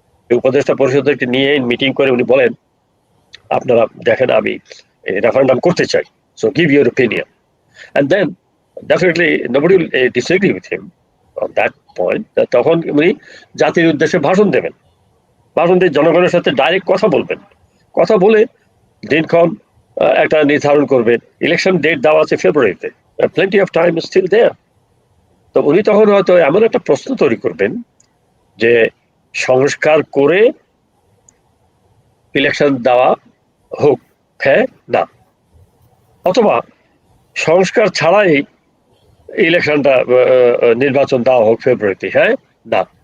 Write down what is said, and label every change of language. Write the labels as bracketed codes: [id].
[bn] উপদেষ্টা পরিষদকে নিয়ে মিটিং করে উনি বলেন আপনারা দেখেন আমি রেফারেন্ডাম করতে চাই, [en] so give your opinion, and then definitely nobody will disagree with him on that point, [bn] তখন উনি জাতির উদ্দেশ্যে ভাষণ দেবেন, ভাষণ দিয়ে জনগণের সাথে ডাইরেক্ট কথা বলবেন, কথা বলে দিনক্ষণ একটা নির্ধারণ করবেন। ইলেকশন ডেট দেওয়া আছে ফেব্রুয়ারিতে, [en] plenty of time is still there। [bn] তো উনি তখন হয়তো এমন একটা প্রশ্ন তৈরি করবেন যে সংস্কার করে ইলেকশন দেওয়া হোক, হ্যাঁ না, অথবা সংস্কার ছাড়াই ইলেকশনটা নির্বাচন দেওয়া হোক ফেব্রুয়ারিতে, হ্যাঁ না।